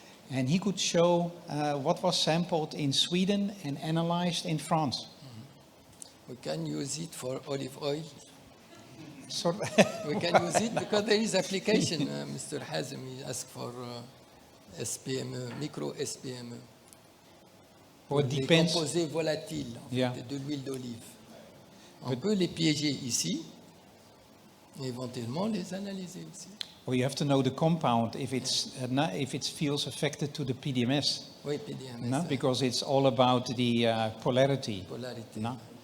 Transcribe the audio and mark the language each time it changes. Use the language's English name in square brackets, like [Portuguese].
[English] And he could show what was sampled in Sweden and analyzed in France. We can use it for olive oil. So we can use it because there is application. Mr. Hazem asked for SPME, micro SPME. [French] Des composés volatiles de l'huile d'olive. On peut les piéger ici et éventuellement les analyser aussi. [English] Well, you have to know the compound if it feels affected to the PDMS. [French] Oui, PDMS. [English] No? Because it's all about the polarity. No?